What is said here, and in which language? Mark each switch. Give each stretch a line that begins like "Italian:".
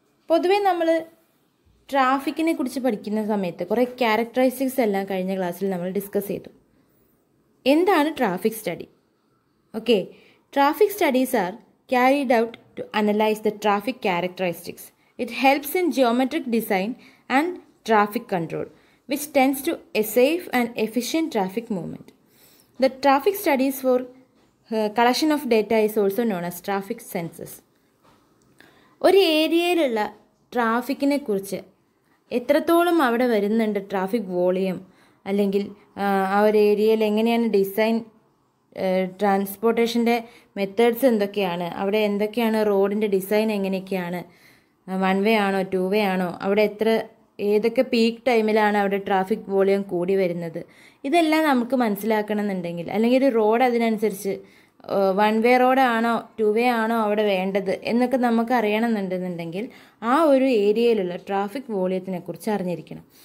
Malayalam: പൊതുവേ നമ്മൾ ട്രാഫിക്കിനെ കുറിച്ച് പഠിക്കുന്ന സമയത്ത് കുറേ ക്യാരക്ടറിസ്റ്റിക്സ് എല്ലാം കഴിഞ്ഞ ക്ലാസ്സിൽ നമ്മൾ ഡിസ്കസ് ചെയ്തു. എന്താണ്
English: Traffic study? Okay, traffic studies are carried out to analyse the traffic characteristics. It helps in geometric design and traffic control which tends to a safe and efficient traffic movement. The traffic studies for collection of data is also known as traffic census.
Malayalam: ഒരു ഏരിയയിലുള്ള ട്രാഫിക്കിനെ കുറിച്ച് എത്രത്തോളം അവിടെ വരുന്നുണ്ട്, traffic volume, അല്ലെങ്കിൽ ആ ഒരു ഏരിയയിൽ എങ്ങനെയാണ് ഡിസൈൻ, ട്രാൻസ്പോർട്ടേഷൻ്റെ മെത്തേഡ്സ് എന്തൊക്കെയാണ്, അവിടെ എന്തൊക്കെയാണ് റോഡിൻ്റെ ഡിസൈൻ എങ്ങനെയൊക്കെയാണ്, 1 വേ ആണോ 2 വേ ആണോ, അവിടെ ഏതൊക്കെ പീക്ക് ടൈമിലാണ് അവിടെ ട്രാഫിക് വോളിയം കൂടി വരുന്നത്, ഇതെല്ലാം നമുക്ക് മനസ്സിലാക്കണമെന്നുണ്ടെങ്കിൽ, അല്ലെങ്കിൽ ഒരു റോഡ് അതിനനുസരിച്ച് 1 വേ റോഡാണോ 2 വേ ആണോ അവിടെ വേണ്ടത് എന്നൊക്കെ നമുക്ക് അറിയണമെന്നുണ്ടെന്നുണ്ടെങ്കിൽ ആ ഒരു ഏരിയയിലുള്ള ട്രാഫിക് വോളിയത്തിനെ കുറിച്ച് അറിഞ്ഞിരിക്കണം.